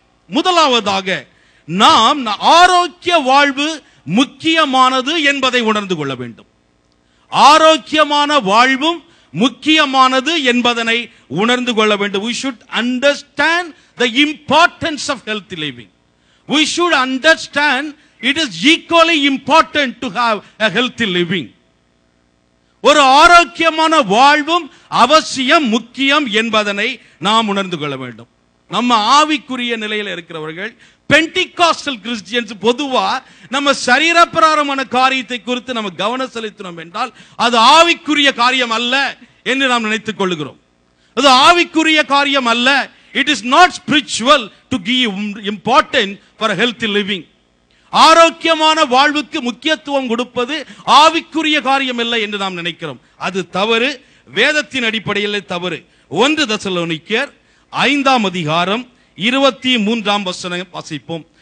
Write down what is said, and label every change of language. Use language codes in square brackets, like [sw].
[ta] முதலாவதாக நாம் ஆரோக்கிய வாழ்வு முக்கியமானது என்பதை உணர்ந்து கொள்ள வேண்டும். ஆரோக்கியமான வாழ்வும் முக்கியமானது என்பதனை உணர்ந்து கொள்ள வேண்டும். [en] We should understand the importance of healthy living. We should understand it is equally important to have a healthy living. [ta] ஒரு ஆரோக்கியமான வாழ்வும் அவசியம், முக்கியம் என்பதனை நாம் உணர்ந்து கொள்ள வேண்டும். நம்ம ஆவிக்குரிய நிலையில் இருக்கிறவர்கள், பெண்டிகாஸ்டல் கிறிஸ்டியன்ஸ், பொதுவா நம்ம சரீரப்பிரகாரமான காரியத்தை குறித்து நம்ம கவனம் செலுத்தினோம் என்றால் அது ஆவிக்குரிய காரியம் அல்ல என்று நாம் நினைத்துக் கொள்கிறோம். அது ஆவிக்குரிய காரியம் அல்ல. [en] It is not spiritual to give importance for a healthy living. [ta] ஆரோக்கியமான வாழ்வுக்கு முக்கியத்துவம் கொடுப்பது ஆவிக்குரிய காரியம் இல்லை என்று நாம் நினைக்கிறோம். அது தவறு, வேதத்தின் அடிப்படையில் தவறு. 1 தெசலோனிக்கேயர் 5ஆம் அதிகாரம் 23ஆம் வசனம் வாசிப்போம்.